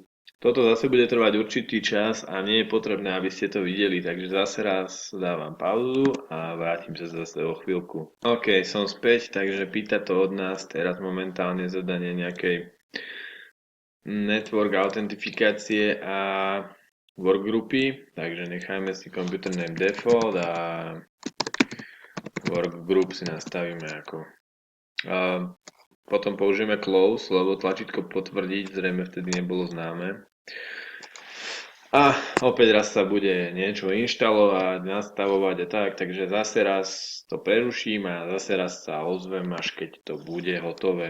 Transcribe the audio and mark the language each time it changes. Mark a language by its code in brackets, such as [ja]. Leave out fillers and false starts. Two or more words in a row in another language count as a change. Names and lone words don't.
[sk] Toto zase bude trvať určitý čas a nie je potrebné, aby ste to videli, takže zase raz dávam pauzu a vrátim sa zase o chvíľku. OK, som späť, takže pýta to od nás teraz momentálne zadanie nejakej network autentifikácie a workgroupy, takže nechajme si [en] computer name default [sk] a workgroup si nastavíme ako. Potom použijeme close, lebo tlačítko potvrdiť zrejme vtedy nebolo známe. A opäť raz sa bude niečo inštalovať, nastavovať a tak, takže zase raz to preruším a zase raz sa ozvem, až keď to bude hotové.